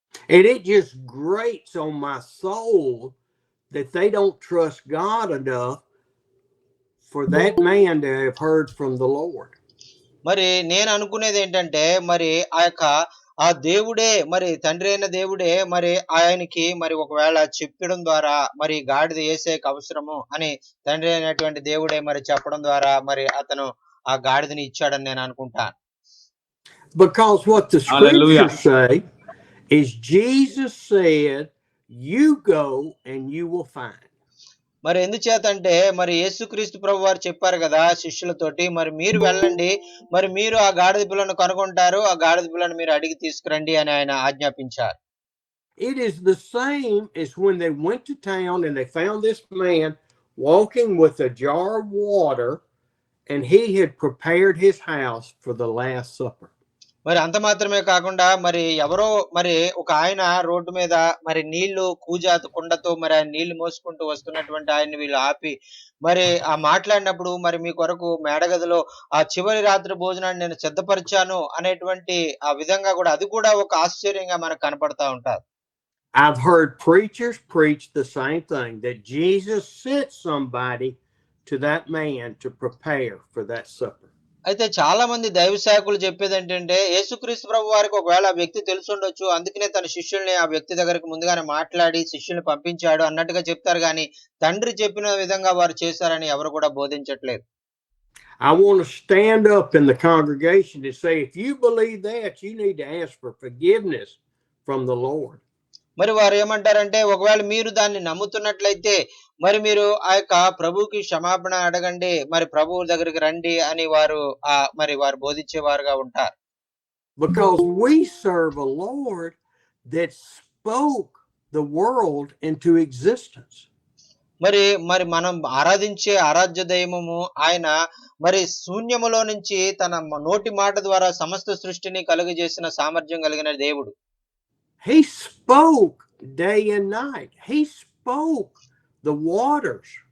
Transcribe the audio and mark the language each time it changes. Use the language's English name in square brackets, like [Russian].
[English] And it just grates on my soul that they don't trust God enough for that man to have heard from the Lord. [Telugu] మరి నేను అనుకునేది ఏంటంటే మరి ఆ దేవుడే మరి తండ్రి అయిన దేవుడే మరి ఆయనకి మరి ఒకవేళ చెప్పడం ద్వారా మరి గాడిద యేసేకి అవసరము అని తండ్రి అయినటువంటి దేవుడే మరి చెప్పడం ద్వారా మరి అతను ఆ గాడిదని ఇచ్చాడని నేను అనుకుంటాను. [English] Because what the scriptures say is Jesus said, you go and you will find. [Telugu] మరి ఎందుచేతంటే మరి యేసుక్రీస్తు ప్రభు వారు చెప్పారు కదా శిష్యులతోటి, మరి మీరు వెళ్ళండి, మరి మీరు ఆ గాడిద పిల్లను కనుగొంటారు, ఆ గాడిద పిల్లను మీరు అడిగి తీసుకురండి అని ఆయన ఆజ్ఞాపించారు. [English] It is the same as when they went to town and they found this man walking with a jar of water and he had prepared his house for the Last Supper. [Telugu] మరి అంత మాత్రమే కాకుండా మరి ఎవరో మరి ఒక ఆయన road మీద మరి నీళ్లు కుండతో మరి ఆయన నీళ్లు మోసుకుంటూ వస్తున్నటువంటి ఆయన్ని వీళ్ళు ఆపి మరి మాట్లాడినప్పుడు మరి మీ కొరకు మేడగదిలో ఆ చివరి రాత్రి భోజనాన్ని నేను సిద్ధపరిచాను అనేటువంటి ఆ విధంగా కూడా అది కూడా ఒక ఆశ్చర్యంగా మనకు కనపడతా ఉంటారు. [English] I've heard preachers preach the same thing, that Jesus sent somebody to that man to prepare for that supper. [Telugu] అయితే చాలా మంది దైవ సేవకులు చెప్పేది ఏంటంటే యేసుక్రీస్తు ప్రభు వారికి ఒకవేళ ఆ వ్యక్తి తెలుసుండొచ్చు, అందుకనే తన శిష్యుల్ని ఆ వ్యక్తి దగ్గరికి ముందుగానే మాట్లాడి శిష్యుల్ని పంపించాడు అన్నట్టుగా చెప్తారు కానీ తండ్రి చెప్పిన విధంగా వారు చేశారని ఎవరు కూడా బోధించట్లేదు. [English] I want to stand up in the congregation and say, if you believe that, you need to ask for forgiveness from the Lord. [Telugu] మరి వారు ఏమంటారంటే ఒకవేళ మీరు దాన్ని నమ్ముతున్నట్లయితే మరి మీరు ఆ ప్రభువుకి క్షమాపణ అడగండి, మరి ప్రభువు దగ్గరికి రండి అని వారు మరి వారు బోధించేవారుగా ఉంటారు. [English] Because we serve a Lord that spoke the world into existence. [Telugu] మరి మనం ఆరాధించే ఆరాధ్య దైవము ఆయన మరి శూన్యములో నుంచి తన నోటి మాట ద్వారా సమస్త సృష్టిని కలుగజేసిన సామర్థ్యం కలిగిన దేవుడు. [English] He spoke day and night. He spoke the waters.